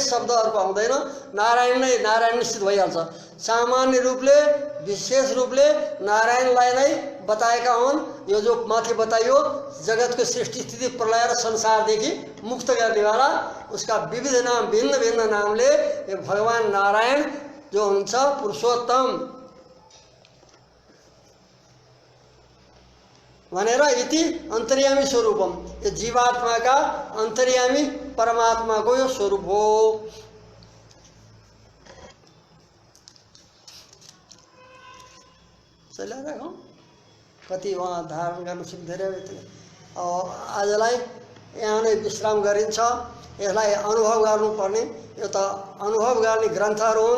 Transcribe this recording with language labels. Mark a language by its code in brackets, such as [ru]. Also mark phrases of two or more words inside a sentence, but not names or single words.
[ne] शब्दहरूको आउँदैन नारायण नै नारायण निश्चित भइहाल्छ सामान्य रूपले विशेष रूपले नारायणलाई नै बताएका हुन् यो जो माथि बताइयो जगतको सृष्टि स्थिति प्रलय र संसारदेखि मुक्त गर्नेवाला उसका विविध नाम भिन्न भिन्न नामले भगवान नारायण जो हुन्छ पुरुषोत्तम भनेर [sa] इति अंतर्यामी स्वरूपम [hi] ये जीवात्मा का अंतर्यामी [ne] परमात्मा को यो स्वरूप हो चलिरहेको कति वहाँ धारण गर्न सिक्दै आजलाई यहाँ नै विश्राम गरिन्छ यसलाई अनुभव गर्नुपर्ने यो त अनुभव गर्ने ग्रन्थहरू हुन्